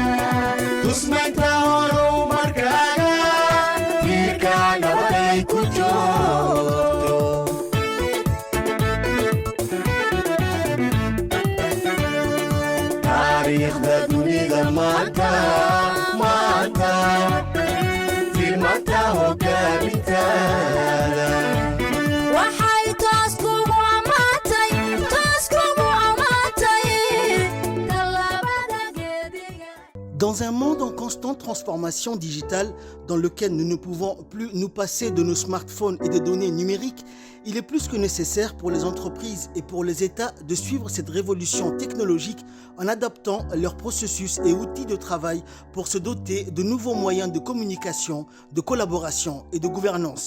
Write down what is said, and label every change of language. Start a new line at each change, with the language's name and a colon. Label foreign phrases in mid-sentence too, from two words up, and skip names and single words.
Somali: tusmaynta horumarkaaga tiirkaaga waday ku joogto taariikhda dunida maanta tilmaanta hogaamintaada waxay taas kugu amaantay tallaabada geediga.
French: Dans un monde en constante transformation digitale dans lequel nous ne pouvons plus nous passer de nos smartphones et des données numériques, il est plus que nécessaire pour les entreprises et pour les États de suivre cette révolution technologique en adaptant leurs processus et outils de travail pour se doter de nouveaux moyens de communication, de collaboration et de gouvernance.